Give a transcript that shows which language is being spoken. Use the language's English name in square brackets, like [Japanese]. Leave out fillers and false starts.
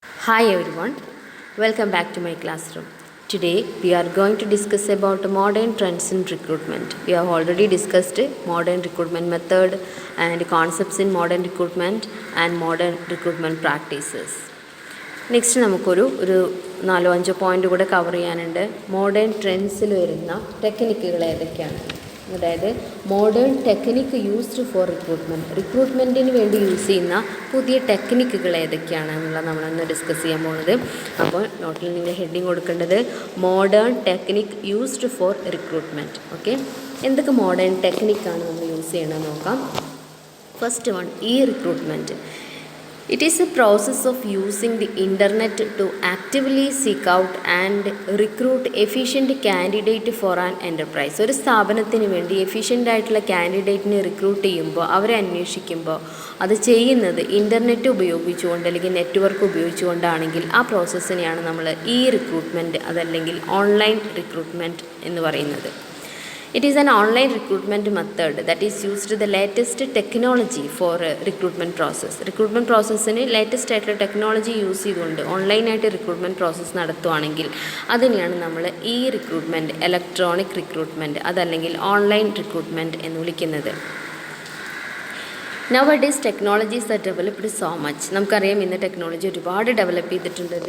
[English] Hi everyone, welcome back to my classroom. Today we are going to discuss about modern trends in recruitment. We have already discussed modern recruitment method and concepts in modern recruitment and modern recruitment practices. [Malayalam] Next നമുക്കൊരു 4-5 point കൂടെ cover ചെയ്യാനുണ്ട്. Modern ട്രെൻഡ്സിൽ വരുന്ന ടെക്നിക്കുകൾ ഏതൊക്കെയാണ്, അതായത് [English] modern technique used for റിക്രൂട്ട്മെൻറ്റിന് [Malayalam] വേണ്ടി use ചെയ്യുന്ന പുതിയ ടെക്നിക്കുകൾ ഏതൊക്കെയാണ് എന്നുള്ളത് നമ്മളൊന്ന് ഡിസ്കസ് ചെയ്യാൻ പോകുന്നത്. അപ്പോൾ നോട്ടിൽ നിങ്ങൾ ഹെഡിങ് കൊടുക്കേണ്ടത് [English] Modern technique used for recruitment. [Malayalam] Okay, എന്തൊക്കെ മോഡേൺ ടെക്നിക്കാണ് നമ്മൾ യൂസ് ചെയ്യണമെന്ന് നോക്കാം. [English] First one, recruitment. It is a process of using the internet to actively seek out and recruit efficient candidate for an enterprise. [Malayalam] ഒരു സ്ഥാപനത്തിന് വേണ്ടി efficient ആയിട്ടുള്ള കാൻഡിഡേറ്റിനെ recruit ചെയ്യുമ്പോൾ, അവരെ അന്വേഷിക്കുമ്പോൾ അത് ചെയ്യുന്നത് ഇൻ്റർനെറ്റ് ഉപയോഗിച്ചുകൊണ്ട് അല്ലെങ്കിൽ നെറ്റ്വർക്ക് ഉപയോഗിച്ചുകൊണ്ടാണെങ്കിൽ ആ പ്രോസസ്സിനെയാണ് നമ്മൾ റിക്രൂട്ട്മെൻറ്റ് അതല്ലെങ്കിൽ ഓൺലൈൻ റിക്രൂട്ട്മെൻറ്റ് എന്ന് പറയുന്നത്. [English] It is an online recruitment method that is used the latest technology for recruitment process. [Malayalam] Recruitment processന് latest ആയിട്ടുള്ള ടെക്നോളജി യൂസ് ചെയ്തുകൊണ്ട് ഓൺലൈനായിട്ട് റിക്രൂട്ട്മെൻറ്റ് പ്രോസസ്സ് നടത്തുവാണെങ്കിൽ അതിനെയാണ് നമ്മൾ റിക്രൂട്ട്മെൻറ്റ്, ഇലക്ട്രോണിക് റിക്രൂട്ട്മെൻറ്റ് അതല്ലെങ്കിൽ ഓൺലൈൻ റിക്രൂട്ട്മെൻറ്റ് എന്ന് വിളിക്കുന്നത്. [English] Nowadays technologies are developed so much. [Malayalam] നമുക്കറിയാം ഇന്ന് ടെക്നോളജി ഒരുപാട് ഡെവലപ്പ് ചെയ്തിട്ടുണ്ട്.